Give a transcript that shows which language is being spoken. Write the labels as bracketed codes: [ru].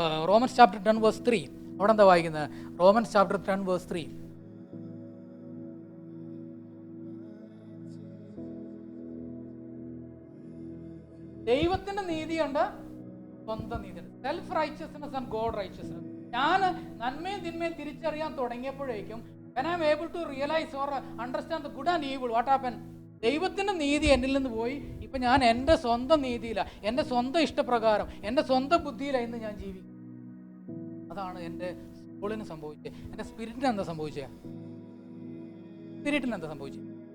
[ml] Romance chapter 10 verse 3 അവിടെ എന്താ വായിക്കുന്നത്? Romance chapter 10 verse 3. ദൈവത്തിന്റെ നീതിയുണ്ട്, സ്വന്തം നീതിയുണ്ട്. [en] Self righteousness and God righteousness. [ml] ഞാൻ നന്മയും തിന്മയും തിരിച്ചറിയാൻ തുടങ്ങിയപ്പോഴേക്കും [en] when I am able to realize or understand the good and evil, what happened? [ml] ദൈവത്തിൻ്റെ നീതി എന്നിൽ നിന്ന് പോയി. ഇപ്പം ഞാൻ എൻ്റെ സ്വന്തം നീതിയിലാണ്, എൻ്റെ സ്വന്തം ഇഷ്ടപ്രകാരം, എൻ്റെ സ്വന്തം ബുദ്ധിയിലാണ് ഇന്ന് ഞാൻ ജീവിക്കും. അതാണ് എൻ്റെ സോളിന് സംഭവിച്ചത്. എൻ്റെ സ്പിരിറ്റിന് എന്താ സംഭവിച്ചത്? സ്പിരിറ്റിന് എന്താ സംഭവിച്ചത്?